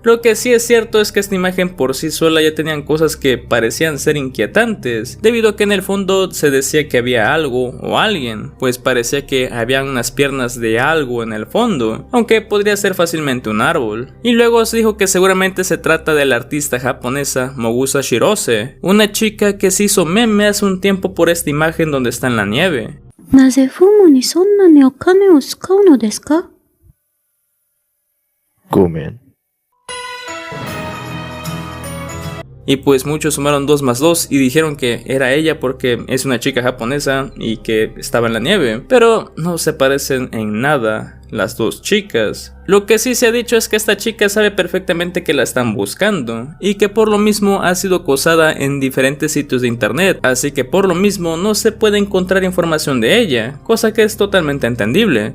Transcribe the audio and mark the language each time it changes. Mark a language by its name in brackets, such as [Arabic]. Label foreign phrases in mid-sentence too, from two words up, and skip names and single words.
[Spanish] Lo que sí es cierto es que esta imagen por sí sola ya tenían cosas que parecían ser inquietantes, debido a que en el fondo se decía que había algo o alguien, pues parecía que había unas piernas de algo en el fondo, aunque podría ser fácilmente un árbol. Y luego se dijo que seguramente se trata de la artista japonesa Mogusa Shirose, una chica que se hizo meme hace un tiempo por esta imagen donde está en la nieve. [Japanese] なぜフムにそんなにお金を使うのですか? ごめん。 [Spanish] Y pues muchos sumaron 2 más 2 y dijeron que era ella porque es una chica japonesa y que estaba en la nieve, pero no se parecen en nada las dos chicas. Lo que sí se ha dicho es que esta chica sabe perfectamente que la están buscando y que por lo mismo ha sido acosada en diferentes sitios de internet, así que por lo mismo no se puede encontrar información de ella, cosa que es totalmente entendible.